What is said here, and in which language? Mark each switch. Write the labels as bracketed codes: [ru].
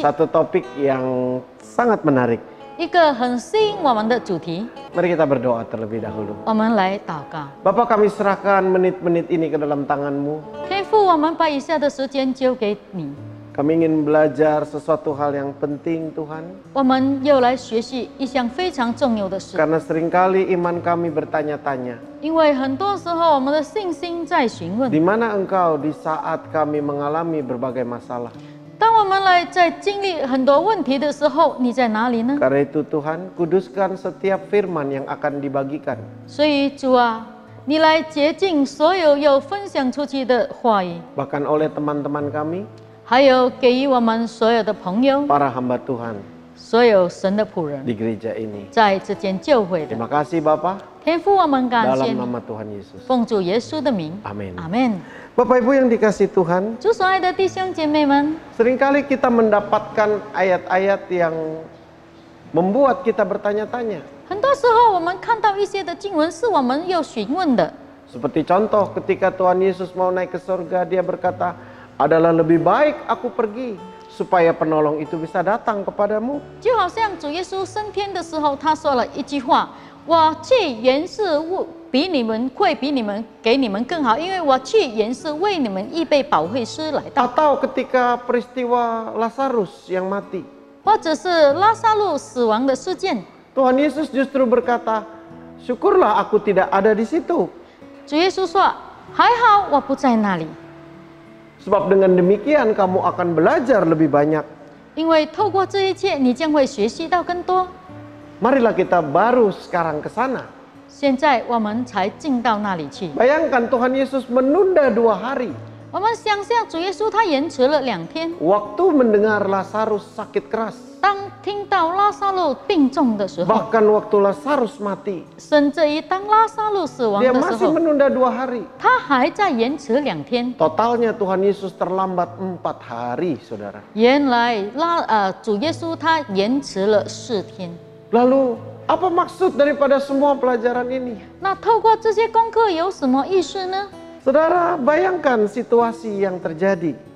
[id] satu topik yang sangat menarik. [zh] 一个很吸引我们的主题， [id] Mari kita berdoa terlebih dahulu. [zh] 我们来祷告。 [id] Bapak, kami serahkan menit-menit ini ke dalam tangan-Mu. [zh] 天父，我们把以下的时间交给你， [id] Kami ingin belajar sesuatu hal yang penting, Tuhan. [zh] 我们又来学习一项非常重要的事。 [id] Karena seringkali iman kami bertanya-tanya, [zh] 因为很多时候我们的信心在询问 [id] di，mana Engkau di saat kami mengalami berbagai masalah? [zh] 当我们在经历很多问题的时候，你在哪里呢？ [id] Karena itu Tuhan, kuduskan setiap firman yang akan dibagikan. [zh] 所以主啊，你来洁净所有有分享出去的话语， [id] Bahkan oleh teman-teman kami, [zh] 还有给予我们所有的朋友， [id] para hamba Tuhan [zh] 所有神的仆人， [id] di gereja ini. [zh] 在这间教会的 [id] Terima kasih Bapak, [zh] 天父，我们感谢 [id] dalam [zh] 你， [id] nama Tuhan Yesus. [zh] 奉主耶稣的名， [id] Amin. [zh] 阿门。 [id] Bapak Ibu yang dikasih Tuhan, [zh] 主所爱的弟兄姐妹们， [id] seringkali kita mendapatkan ayat-ayat yang membuat kita bertanya-tanya. [zh] 很多时候我们看到一些的经文是我们要询问的， [id] Seperti contoh ketika Tuhan Yesus mau naik ke surga, dia berkata, adalah lebih baik aku pergi supaya penolong itu bisa datang kepadamu. [zh] 就好像主耶稣升天的时候，他说了一句话：“我去原是比你们会比你们给你们更好，因为我去原是为你们预备保惠师来到。” [id] Atau ketika peristiwa Lazarus yang mati, [zh] 或者是拉萨路死亡的事件， [id] Tuhan Yesus justru berkata, syukurlah aku tidak ada di situ. [zh] 主耶稣说：“还好我不在那里， [id] Sebab dengan demikian kamu akan belajar lebih banyak. [zh] 因为透过这一切，你将会学习到更多。 [id] Marilah kita baru sekarang ke sana. ” [zh] 现在我们才进到那里去。 [id] Bayangkan Tuhan Yesus menunda 2 hari. [zh] 我们想象主耶稣他延迟了2天， [id] Waktu mendengar Lazarus sakit keras. [zh] 当听到拉萨路病重的时候， [id] Bahkan waktu Lazarus mati. [zh] 甚至于当拉萨路死亡 [id] Dia [zh] 的时 [id] masih [zh] 候， [id] menunda 2 hari. [zh] 他还在延迟2天。 [id] Totalnya Tuhan Yesus terlambat 4 hari, saudara. [zh] 原来主耶稣他延迟了4天。 [id] Lalu apa maksud daripada semua pelajaran ini? [zh] 那透过这些功课有什么意思呢？ [id] Saudara, bayangkan situasi yang terjadi.